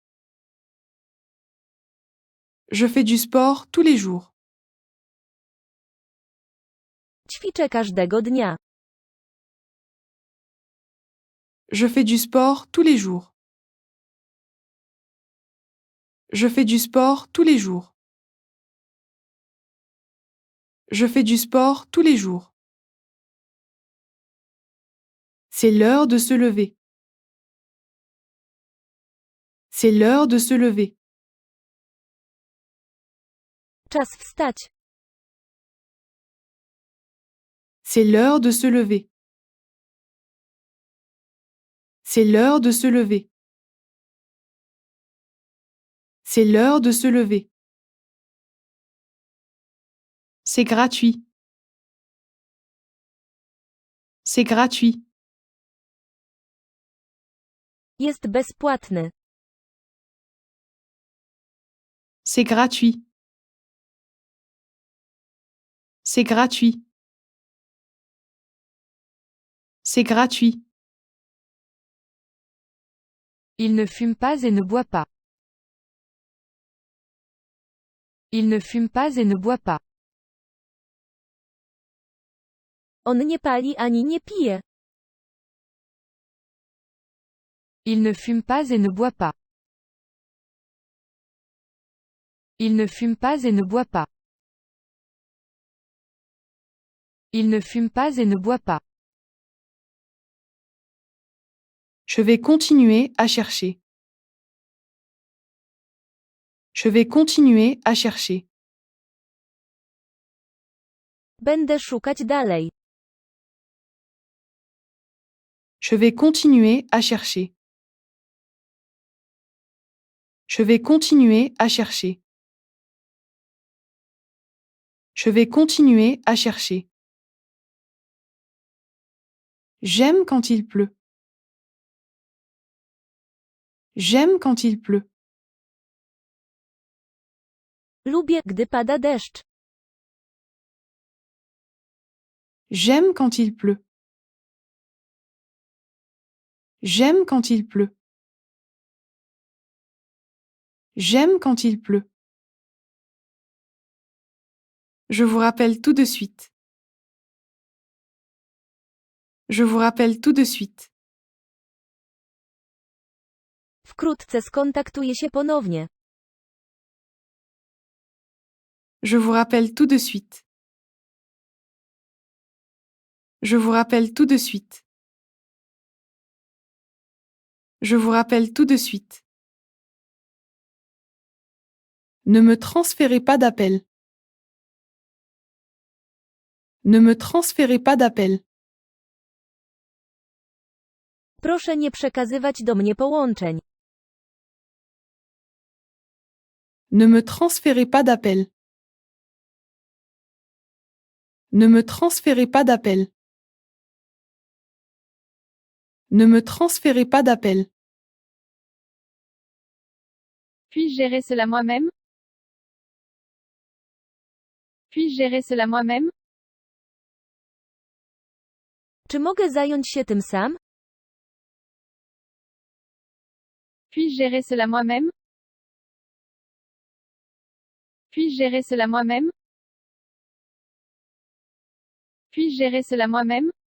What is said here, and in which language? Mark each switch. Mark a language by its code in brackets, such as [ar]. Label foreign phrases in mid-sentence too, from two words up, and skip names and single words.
[fr] Je fais du sport tous les jours. [pl] Ćwiczę każdego dnia. [fr] Je fais du sport tous les jours. Je fais du sport tous les jours. Je fais du sport tous les jours. C'est l'heure de se lever. C'est l'heure de se lever. [pl] Czas wstać. [fr] C'est l'heure de se lever. C'est l'heure de se lever. C'est l'heure de se lever. C'est gratuit. C'est gratuit. [pl] Jest bezpłatny. [fr] C'est gratuit. C'est gratuit. C'est gratuit. Il ne fume pas et ne boit pas. Il ne fume pas et ne boit pas. [pl] On nie pali ani nie pije. [fr] Il ne fume pas et ne boit pas. Il ne fume pas et ne boit pas. Il ne fume pas et ne boit pas. Je vais continuer à chercher. Je vais continuer à chercher. [pl] Będę szukać dalej. [fr] Je vais continuer à chercher. Je vais continuer à chercher. Je vais continuer à chercher. J'aime quand il pleut. J'aime quand il pleut. [pl] Lubię, gdy pada deszcz. [fr] J'aime quand il pleut. J'aime quand il pleut. J'aime quand il pleut. Je vous rappelle tout de suite. Je vous rappelle tout de suite. [pl] Wkrótce skontaktuję się ponownie. [fr] Je vous rappelle tout de suite. Je vous rappelle tout de suite. Je vous rappelle tout de suite. Ne me transférez pas d'appel. Ne me transférez pas d'appel. [pl] Proszę nie przekazywać do mnie połączeń. [fr] Ne me transférez pas d'appel. Ne me transférez pas d'appel. Ne me transférez pas d'appel. Puis-je gérer cela moi-même? Puis-je gérer cela moi-même? [pl] Czy mogę zająć się tym sam? [fr] Puis-je gérer cela moi-même? Puis-je gérer cela moi-même? Puis-je gérer cela moi-même?